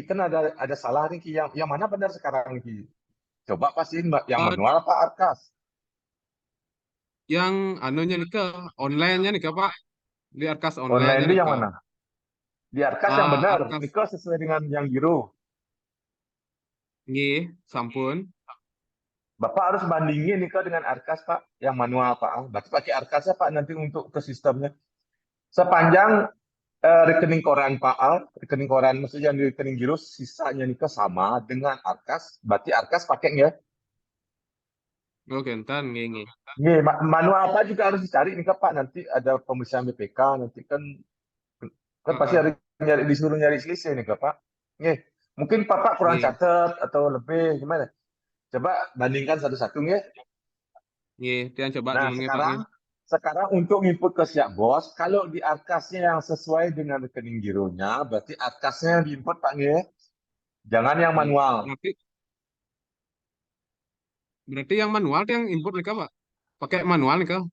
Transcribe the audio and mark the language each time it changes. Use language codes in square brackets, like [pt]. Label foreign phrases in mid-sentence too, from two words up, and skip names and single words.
[id] Kan ada salah nih Ki. Yang mana benar sekarang nih Ki? Coba pastiin Mbak, yang manual apa Arkas? Yang anunya nih ke online-nya nih ke Pak. Di Arkas Online online-nya itu nih yang ke. mana? Di Arkas yang benar. Arkas Niko sesuai dengan yang biru. [ban] nggih, sampun. [id] Bapak harus bandingin Niko dengan Arkas Pak, yang manual Pak. Berarti pakai Arkasnya Pak nanti untuk ke sistemnya. Sepanjang rekening koran Pak Al, rekening koran maksudnya di rekening giro sisanya Niko sama dengan Arkas, berarti Arkas pakai ya. Oke, entar nggih. Nih, manual apa juga harus dicari nih Pak. Nanti ada pemeriksaan BPK, nanti kan pasti harus disuruh nyari selisih nih Pak. Nih, mungkin Bapak kurang catat atau lebih gimana? Coba bandingkan satu-satu ya. [ban] Nggih, tiang coba [id] Nah, dulu Pak. sekarang untuk input ke siap bos, kalau di Arkasnya yang sesuai dengan rekening gironya, berarti Arkasnya yang diinput Pak ya. Jangan yang manual. Berarti yang manual yang input nih Pak. Pakai manual nih Kak.